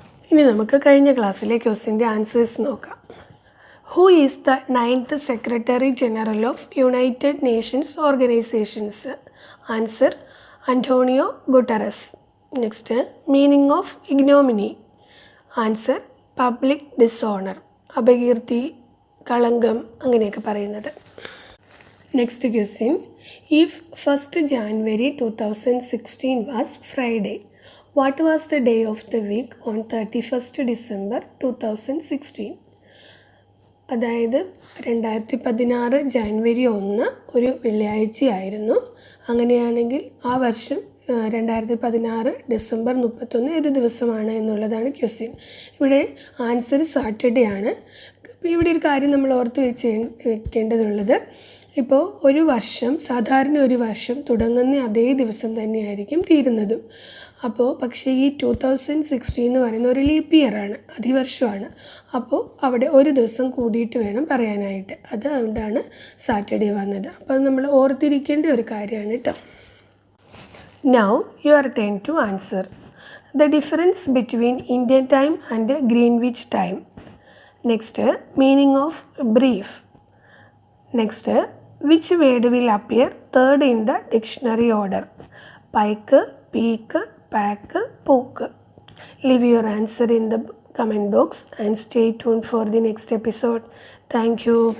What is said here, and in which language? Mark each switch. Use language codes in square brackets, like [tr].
[ml] ഇനി നമുക്ക് കഴിഞ്ഞ ക്ലാസ്സിലെ ക്വസ്റ്റ്യൻ്റെ ആൻസേഴ്സ് നോക്കാം. [en] Who is the 9th Secretary General of United Nations Organizations? Answer, Antonio Guterres. Next, meaning of ignominy. Answer, public dishonor. [ml] അപകീർത്തി, കളങ്കം, അങ്ങനെയൊക്കെ പറയുന്നത്. [en] Next question, if 1st January 2016 was Friday, what was the day of the week on 31st December 2016? [ml] അതായത് 2016 ജാനുവരി 1 ഒരു വെള്ളിയാഴ്ചയായിരുന്നു. അങ്ങനെയാണെങ്കിൽ ആ വർഷം 2016 December 31 ഏത് ദിവസമാണ് എന്നുള്ളതാണ് ക്വസ്റ്റ്യൻ. ഇവിടെ ആൻസർ സാറ്റർഡേ ആണ്. അപ്പോൾ ഇവിടെ ഒരു കാര്യം നമ്മൾ ഓർത്ത് വെക്കേണ്ടതുള്ളത്, ഇപ്പോൾ ഒരു വർഷം സാധാരണ ഒരു വർഷം തുടങ്ങുന്ന അതേ ദിവസം തന്നെയായിരിക്കും തീരുന്നതും. അപ്പോൾ പക്ഷേ ഈ 2016 എന്ന് പറയുന്ന ഒരു ലീപ്പ് ഇയറാണ്, അതിവർഷമാണ്. അപ്പോൾ അവിടെ ഒരു ദിവസം കൂടിയിട്ട് വേണം പറയാനായിട്ട്. അതുകൊണ്ടാണ് സാറ്റർഡേ വന്നത്. അപ്പോൾ നമ്മൾ ഓർത്തിരിക്കേണ്ട ഒരു കാര്യമാണ് കേട്ടോ. [en] Now your turn to answer. The difference between Indian time and Greenwich time. Next, meaning of brief. Next, which word will appear third in the dictionary order? Pike, peak, pack, poke. Leave your answer in the comment box and stay tuned for the next episode. Thank you.